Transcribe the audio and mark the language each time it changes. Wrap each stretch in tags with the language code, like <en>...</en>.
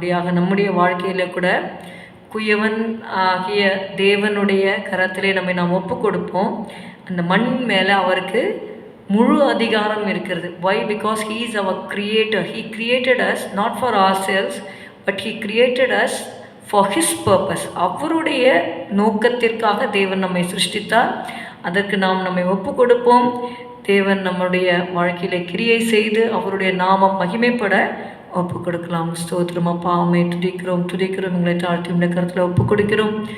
<ta>அப்படியாக நம்முடைய வாழ்க்கையில் கூட குயவன் ஆகிய தேவனுடைய கரத்திலே நாம் ஒப்பு கொடுப்போம். அந்த மண் மேலே அவருக்கு முழு அதிகாரம் இருக்கிறது.</ta> <en>Why? Because he is our creator. He created us not for ourselves, but he created us for his purpose.</en> <ta>அவருடைய நோக்கத்திற்காக தேவன் நம்மை சிருஷ்டித்தார். அதற்கு நாம் நம்மை ஒப்பு கொடுப்போம். தேவன் நம்முடைய வாழ்க்கையிலே கிரியை செய்து அவருடைய நாமம் மகிமைப்பட ஒப்பு கொடுக்கலாம். ஸ்தோத்திரம் அப்பா, அம்மை துதிக்கிறோம் எங்களை தாழ்த்தி உடைய கருத்தில் ஒப்பு கொடுக்கிறோம்.</ta>